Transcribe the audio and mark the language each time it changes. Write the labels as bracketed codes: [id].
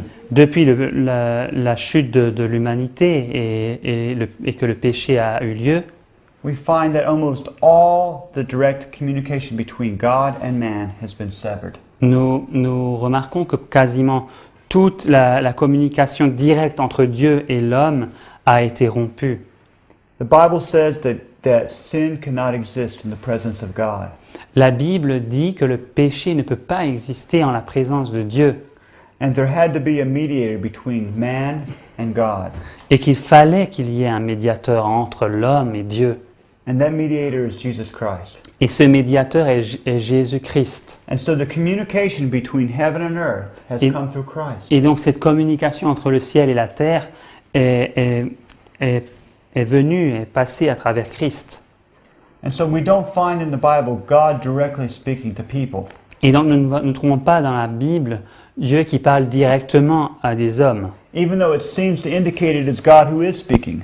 [fr] Depuis la chute de l'humanité et que le péché a eu lieu, [en] we find that almost all the direct communication between God and man has been severed. [fr] nous remarquons que quasiment toute la communication directe entre Dieu et l'homme a été rompue. [en] The Bible says that that sin cannot exist in the presence of God. [fr] La Bible dit que le péché ne peut pas exister en la présence de Dieu [en] And there had to be a mediator between man and God. [fr] et qu'il fallait qu'il y ait un médiateur entre l'homme et Dieu. [en] And that mediator is Jesus Christ. [fr] Et ce médiateur est Jésus-Christ. [en] And so the communication between heaven and earth has [fr] Et- [en] come through Christ. [fr] Et donc cette communication entre le ciel et la terre est venue, est passée à travers Christ. [en] And so we don't find in the Bible God directly speaking to people. [fr] Et donc nous ne trouvons pas dans la Bible Dieu qui parle directement à des hommes, [en] Even though it seems to indicate it is God who is speaking.